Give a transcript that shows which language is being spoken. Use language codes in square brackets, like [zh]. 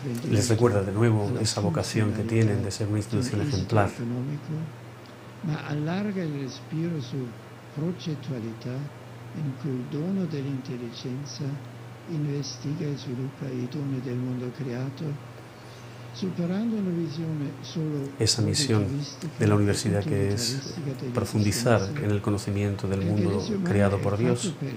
[es] Les recuerda de nuevo esa vocación que tienen de ser una institución ejemplar. [it] Ma allarga il respiro su progettualità in cui il dono dell'intelligenza investiga e sviluppa i doni del mondo creato, superando una visione solo [es] esa misión de la universidad que es profundizar en el conocimiento del mundo creado por Dios.